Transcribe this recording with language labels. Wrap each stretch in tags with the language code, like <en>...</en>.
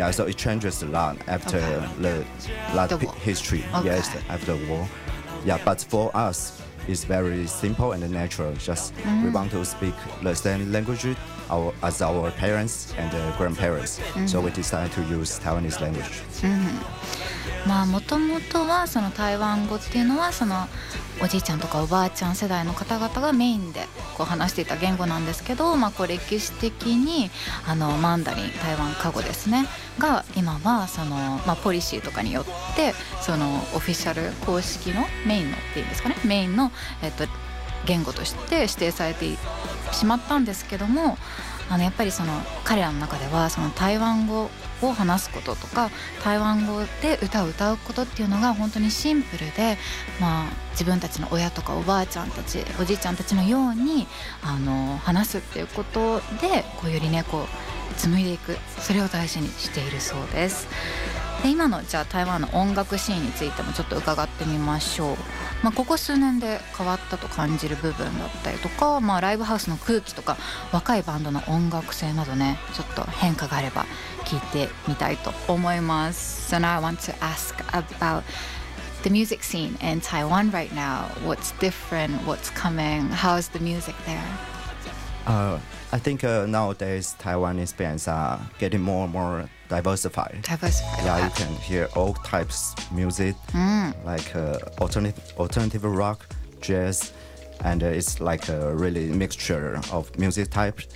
<en>Yeah, so it changes a lot after the history. Okay. Yes, after the war. Yeah, but for us, it's very simple and natural. Just we want to speak the same language as our parents and grandparents. Mm-hmm. So we decided to use Taiwanese language.</en> <ja>まあ、もともとはその台湾語っていうのはそのおじいちゃんとかおばあちゃん世代の方々がメインでこう話していた言語なんですけど、まあ、こう歴史的にあのマンダリン台湾カゴですねが今はそのまあポリシーとかによってそのオフィシャル公式のメインのっていうんですかねメインの言語として指定されてしまったんですけどもあのやっぱりその彼らの中ではその台湾語を話すこととか台湾語で歌を歌うことっていうのが本当にシンプルで、まあ、自分たちの親とかおばあちゃんたちおじいちゃんたちのようにあの話すっていうことでこうよりねこう紡いでいくそれを大事にしているそうです。で今のじゃあ台湾の音楽シーンについてもちょっと伺ってみましょう。まあ、ここ数年で変わったと感じる部分だったりとか、まあ、ライブハウスの空気とか若いバンドの音楽性などねちょっと変化があれば聞いてみたいと思います。</ja> <en>So now I want to ask about the music scene in Taiwan right now. What's different? What's coming? How is the music there? I think nowadays Taiwanese bands are getting more and more diversified. Yeah, you can hear all types of music, like alternative rock, jazz, and it's like a really mixture of music types.</en>